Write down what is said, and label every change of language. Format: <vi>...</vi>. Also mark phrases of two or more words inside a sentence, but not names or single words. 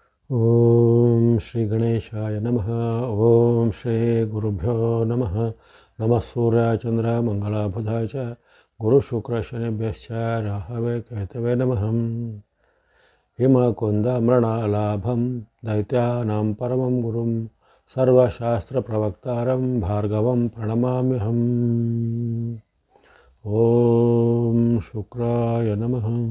<sa>ಓಂ ಶ್ರೀ ಗಣೇಶಾಯ ನಮಃ. ಓಂ ಶ್ರೀ ಗುರುಭ್ಯೋ ನಮಃ. ನಮಃ ಸೂರ್ಯಾಯ ಚಂದ್ರ ಮಂಗಳಾಬುಧಾಯ ಚ ಗುರು ಶುಕ್ರ ಶನಿಭ್ಯಶ್ಚ ರಾಹವೇ ಕೇತವೇ ನಮಃ. ಹಿಮಕುಂದ ಮೃಣಾಲಾಭಂ ದೈತ್ಯಾನಾಂ ಪರಮಂ ಗುರುಂ ಸರ್ವಶಾಸ್ತ್ರಪ್ರವಕ್ತಾರಂ ಭಾರ್ಗವಂ ಪ್ರಣಮಾಮ್ಯಹಂ. ಓಂ ಶುಕ್ರಾಯ ನಮಃ.</sa>